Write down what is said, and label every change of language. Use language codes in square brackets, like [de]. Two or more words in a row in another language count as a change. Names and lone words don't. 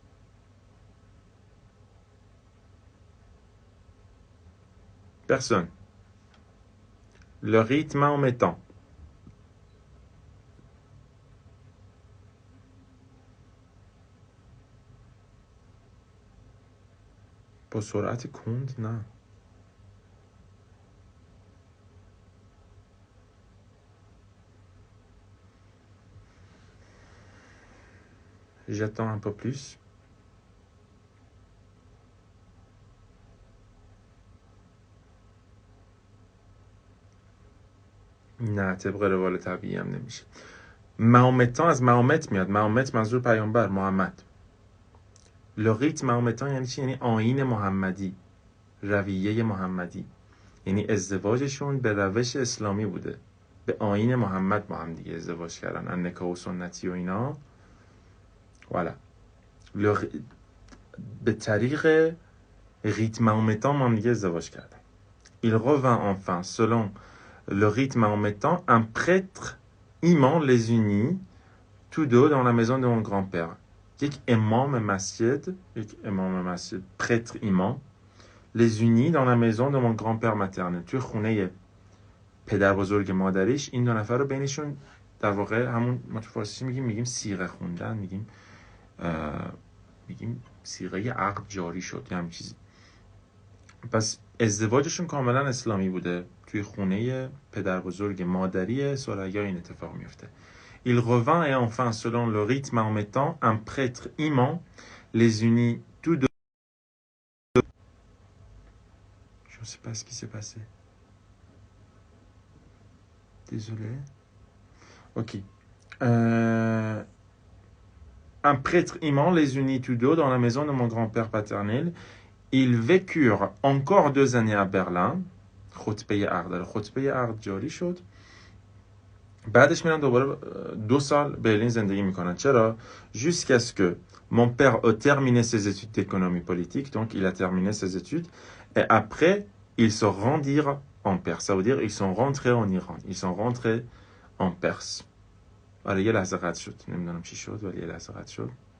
[fr] Personne. Le rite mahométan. [fa] با سرعت کند نه. [fr] J'attends un peu plus. [fa] نه طبق روال طبیعی هم نمیشه. ماهمتان از ماهمت میاد. ماهمت منظور پیامبر محمد. لغیت ماهمتان یعنی چی؟ یعنی آیین محمدی، رویه محمدی. یعنی ازدواجشون به روش اسلامی بوده، به آیین محمد با هم دیگه ازدواج کردن، النکاح و سنتی و اینا. والا به طریق [fr] rythme mahométan [fa] با هم دیگه ازدواج کردن. [fr] Il revint enfin selon le rythme mahométan, un prêtre imam les unit tous deux dans la maison de mon grand-père. [fa] یک امام مسجد، [fr] prêtre imam les unit dans la maison de mon grand-père maternel. [fa] توی خونه پدر بزرگ مادریش این دو نفر رو بینشون در واقع همون ما تو فارسی میگیم صیغه خوندن، میگیم صیغه عقد جاری شد یا همین چیزی. پس ازدواجشون کاملا اسلامی بوده، توی خونه پدر بزرگ مادری ثریا این اتفاق میفته. [fr] Il revint et enfin selon le rythme mahométan, un prêtre imam les unit tous deux. Je ne sais pas ce qui s'est passé. Désolé. Ok. Un prêtre imam les unit tous deux dans la maison de mon grand-père paternel. Ils vécurent encore 2 années à Berlin. [fa] خطبه عقد. خطبه عقد جاری شد. بعدش میرن دوباره 2 سال برلین زندگی میکنن. چرا؟ [fr] Jusqu'à ce que mon père ait terminé ses études d'économie politique. Donc il a terminé ses études. Et après, ils se rendirent en Perse. Ça veut dire ils sont rentrés en Iran. Ils sont rentrés en Perse. [fa] ولی یه لحظه قطع شد. نمیدونم چی شد ولی یه لحظه قطع شد.